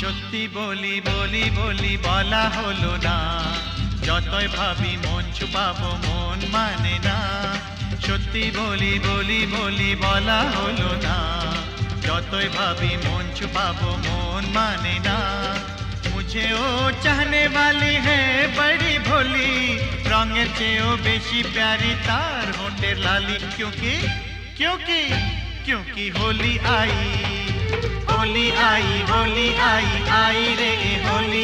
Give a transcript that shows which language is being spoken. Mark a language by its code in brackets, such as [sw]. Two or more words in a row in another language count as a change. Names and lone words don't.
[bn] সত্যি বলি বলি বলি বলা হলো না, যতই ভাবি মন ছুপাবো মন মানে না। সত্যি বলি বলি বলি বলা হলো না, যতই ভাবি মন ছুপাবো মন মানে না। [hi] मुझे ओ चाहने वाली है बड़ी भोली, [bn] রঙের চেয়ে বেশি প্যারি তার ঠোঁটের লালি। [hi] क्योंकि क्योंकि क्योंकि होली आई, होली आई, होली आई, आई रे होली।